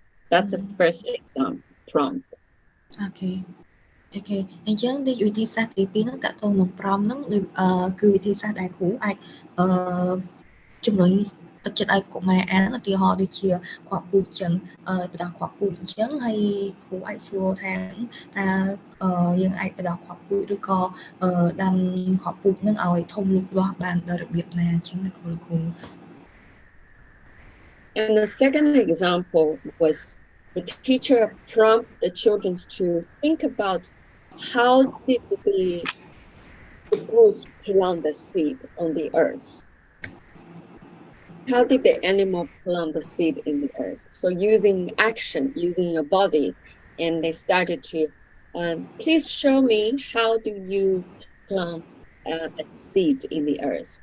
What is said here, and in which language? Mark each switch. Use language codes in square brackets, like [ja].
[en] That's the first example prompt. Okay. [km] អញ្ចឹងដូចវិធីសាស្ត្រទី2ហ្នឹងតើតើនឹងប្រមហ្នឹងគឺវិធីសាស្ត្រដែលគ្រូអាចជំរុញទឹកចិត្តឲ្យកុមារអានឧទាហរណ៍ដូចជាគ្រាប់ពូជចឹងបដោះគ្រាប់ពូជអញ្ចឹងហើយគ្រូអាចសួរថាតើយើងអាចបដោះគ្រាប់ពូជឬក៏ដាំគ្រាប់ពូជហ្នឹងឲ្យធំលូតលាស់បានដល់របៀបណាអញ្ចឹងណាគ្រូ [en] And the second example was the teacher prompted the children to think about how did the goose plant the seed on the earth? How did the animal plant the seed in the earth? So using action, using your body, and they started to, please show me how do you plant a seed in the earth?